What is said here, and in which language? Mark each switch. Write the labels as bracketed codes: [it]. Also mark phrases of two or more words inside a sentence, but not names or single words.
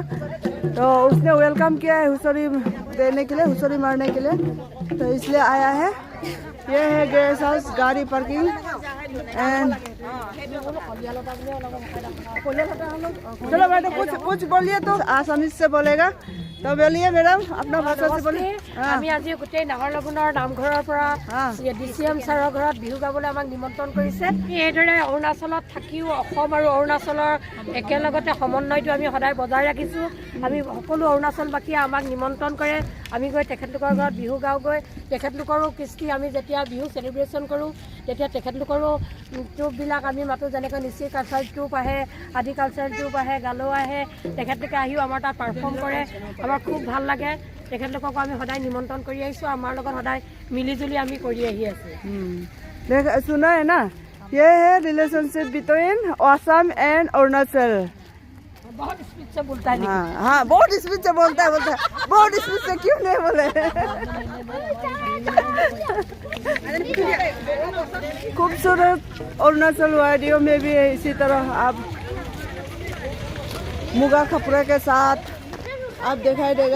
[hi] तो उसने वेलकम किया है हुसरी देने के लिए, हुसरी मारने के लिए, तो इसलिए आया है। ये है गेस्ट हाउस, गाड़ी पार्किंग एंड चलो मैडम कुछ बोलिए तो आसामी से बोलेगा। तो बोलिए मैडम अपना भाषा से बोलिए। [as] আমি আজি গোটেই নাহৰলগুনৰ নামঘৰৰ পৰা ডিচিএম ছাৰৰ ঘৰত বিহু গাবলৈ আমাক নিমন্ত্ৰণ কৰিছে। এইদৰে অৰুণাচলত থাকিও অসম আৰু অৰুণাচলৰ একেলগতে সমন্বয়টো আমি সদায় বজাই ৰাখিছোঁ। আমি সকলো অৰুণাচলবাসীয়ে আমাক নিমন্ত্ৰণ কৰে, আমি গৈ তেখেতলোকৰ ঘৰত বিহু গাওঁগৈ। তেখেতলোকৰো কৃষ্টি আমি যেতিয়া বিহু চেলিব্ৰেশ্যন কৰোঁ তেতিয়া তেখেতলোকৰো ট্ৰুপবিলাক আমি মাতোঁ, যেনেকৈ নিচি [en] cultural troupe [as] আহে, আদি [en] cultural troupe [as] আহে, গালো আহে। তেখেতলোকে আহিও আমাৰ তাত পাৰফৰ্ম কৰে, আমাৰ খুব ভাল লাগে। তেখেতলোককো আমি সদায় নিমন্ত্ৰণ কৰি আহিছোঁ, আমাৰ লগত সদায় মিলিজুলি আমি কৰি আহি আছোঁ। [hi] सुना है ना, ये है [en] relationship between Assam and Arunachal. [hi] बहुत स्पीड से बोलता है। हाँ बहुत स्पीड से बोलता है बहुत स्पीड से क्यों नहीं बोले। खूबसूरत अरुणाचल वादियों में भी इसी तरह आप मुगा कपड़े के साथ आप दिखाई देगा।